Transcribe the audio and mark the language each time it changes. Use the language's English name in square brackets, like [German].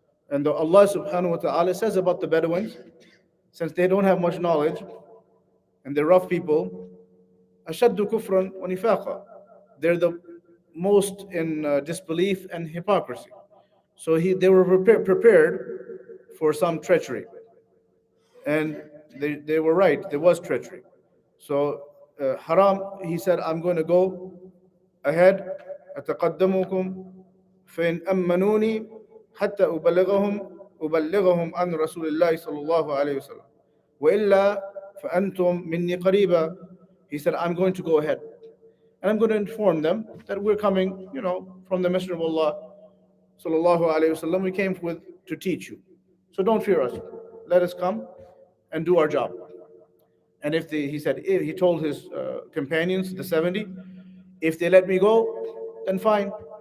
[English] And Allah subhanahu wa ta'ala says about the Bedouins, since they don't have much knowledge and they're rough people, [Arabic] أشد كفرا ونفاقا, [English] they're the most in disbelief and hypocrisy. So they were prepared for some treachery, and they were right, there was treachery. So Haram, he said, I'm going to go ahead, [Arabic] أتقدمكم فإن أمنوني حتى أبلغهم عن رسول الله صلى الله عليه وسلم وإلا فأنتم مني قريبا. [English] He said, I'm going to go ahead and I'm going to inform them that we're coming, from the Messenger of Allah sallallahu alayhi wasallam. We came to teach you, so don't fear us. Let us come and do our job. And he told his companions, the 70, if they let me go, then fine.